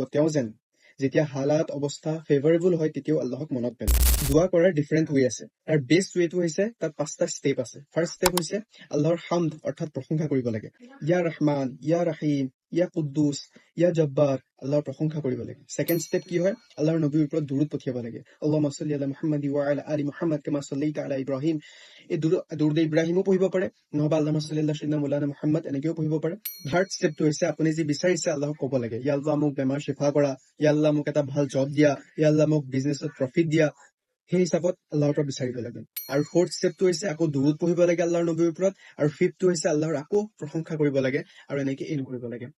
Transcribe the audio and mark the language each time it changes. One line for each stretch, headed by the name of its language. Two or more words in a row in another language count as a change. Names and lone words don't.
Assamese: তেওঁ যেন যেতিয়া হালাত অৱস্থা ফেভাৰেবল হয় তেতিয়াও আল্লাহক মনত পেলায়। দুৱা কৰাৰ
English: different way
Assamese: আছে। তাৰ
English: best way
Assamese: হৈছে তাত 5টা ষ্টেপ আছে।
English: first step
Assamese: হৈছে আল্লাহৰ হামদ অৰ্থাৎ প্ৰশংসা কৰিব লাগে।
Arabic: يا رحمن، يا رحيم، يا قدوس، يا جبار,
Assamese: আল্লাহৰ প্ৰশংসা কৰিব লাগে।
English: second step
Assamese: কি হয়, আল্লাহৰ নবীৰ ওপৰত দুৰুদ পঠিয়াব লাগে।
Arabic: اللهم صل على محمد وعلى آل محمد كما صليت على إبراهيم.
Assamese: এই দুৰুদ ইব্ৰাহিমো পঢ়িব পাৰে, নহবা
Arabic: اللهم صل على سيدنا مولانا محمد
Assamese: এনেকেও পঢ়িব পাৰে।
English: third step
Assamese: হৈছে আপুনি যি বিচাৰিছে আল্লাহক ক'ব লাগে,
Arabic: يا الله
Assamese: মোক বেমাৰ শিফা কৰা,
Arabic: يا الله
Assamese: মোক এটা ভাল জব দিয়া,
Arabic: يا الله
Assamese: মোক বিজনেছত প্ৰফিট দিয়া। সেই হিচাপত আল্লাহৰ পৰা বিচাৰিব লাগে। আৰু
English: fourth step
Assamese: হৈছে আকৌ দুৰুদ পঢ়িব লাগে আল্লাহৰ নবীৰ ওপৰত। আৰু ফিফ্থটো হৈছে আল্লাহৰ আকৌ প্ৰশংসা কৰিব লাগে আৰু এনেকে এন্ড কৰিব লাগে।